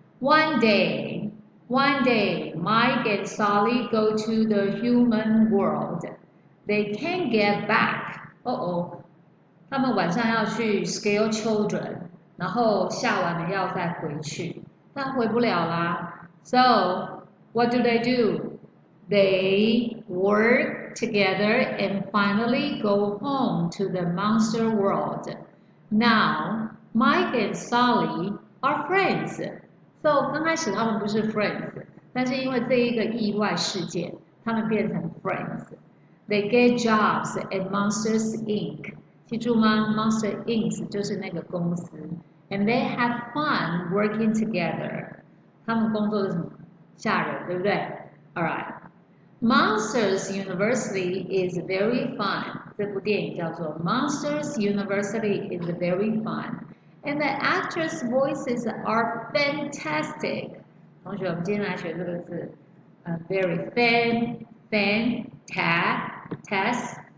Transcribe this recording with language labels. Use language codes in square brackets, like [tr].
[en] One day, Mike and Sally go to the human world. They can't get back. [zh] 他们晚上要去 [en] scare children， [zh] 然后下完了要再回去。那回不了啦 ， [en] So what do? They work together and finally go home to the monster world. Now Mike and Sally are friends. [zh] So 刚开始他们不是 friends， 但是因为这一个意外事件，他们变成 friends. [en] They get jobs at Monsters Inc. [zh] 记住吗 [en] ？Monster Inc. [zh] 就是那个公司。 [en] And they have fun working together. [zh] 他们工作是什么？吓人，对不对 ？Alright. [en] Monsters University is very fun. [zh] 这部电影叫做 [en] Monsters University is very fun. And the actors' voices are fantastic. [zh] 同学，我们今天来学这个字， [en] very fantastic.